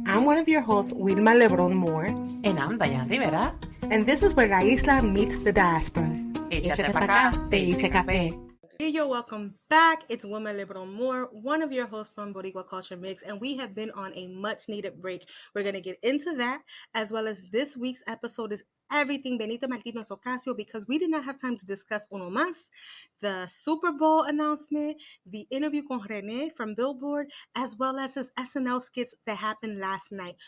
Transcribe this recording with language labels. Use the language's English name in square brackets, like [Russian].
[English] I'm one of your hosts, Wilma Lebron Moore. And I'm Diane Rivera. And this is where la isla meets the diaspora. [Spanish] Échate pa' acá, te hice café. [English] Hey, yo, welcome back. It's Wilma Lebron Moore, one of your hosts from Boricua Culture Mix, and we have been on a much-needed break. We're going to get into that, as well as this week's episode is everything Benito Martínez Ocasio, because we did not have time to discuss uno más, the Super Bowl announcement, the interview con René from Billboard, as well as his SNL skits that happened last night.